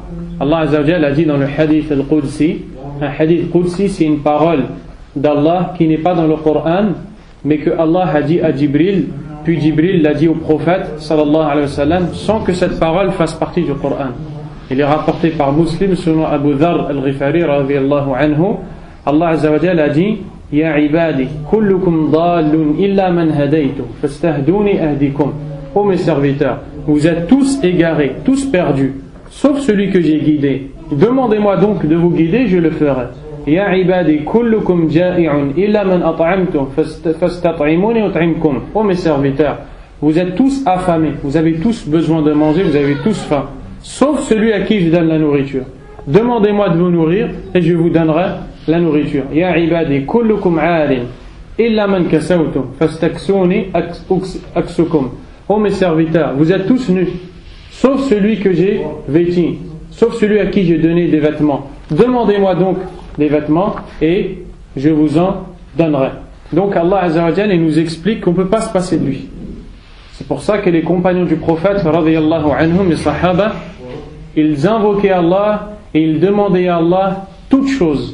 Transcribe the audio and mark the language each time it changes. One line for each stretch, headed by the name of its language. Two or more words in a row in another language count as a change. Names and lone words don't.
French: Allah
Arabic: عز وجل
French: a dit dans le
Arabic: حديث القدسي,
French: un
Arabic: حديث قدسي,
French: c'est une parole d'Allah qui n'est pas dans le Coran, mais que Allah a dit à Jibril, puis Jibril l'a dit au prophète
Arabic: صلى الله عليه وسلم,
French: sans que cette parole fasse partie du Coran. Il est rapporté par Muslim selon Abu Dharr al-Ghifari
Arabic: رضي الله عنه. الله عز وجل
French: a dit:
Arabic: يا عبادي كلكم ضال إلا من هديت فاستهدوني أهدكم.
French: Ô mes serviteurs, vous êtes tous égarés, tous perdus, sauf celui que j'ai guidé. Demandez-moi donc de vous guider, je le ferai.
Arabic: يا عبادي كلكم جائع إلا من أطعمت فاستطعموني أطعمكم.
French: Ô mes serviteurs, vous êtes tous affamés, vous avez tous besoin de manger, vous avez tous faim, sauf celui à qui je donne la nourriture. Demandez-moi de vous nourrir et je vous donnerai la nourriture.
Arabic: يا عبادي كلكم عار إلا من كسوتم فاستكسوني أكسكم.
French: Ô mes serviteurs, vous êtes tous nus, sauf celui que j'ai vêtu, sauf celui à qui j'ai donné des vêtements. Demandez-moi donc des vêtements et je vous en donnerai. Donc Allah
Arabic: عز وجل
French: nous explique qu'on ne peut pas se passer de lui. C'est pour ça que les compagnons du prophète
Arabic: رضي الله عنهم,
French: les sahaba, ils invoquaient Allah et ils demandaient à Allah toutes choses.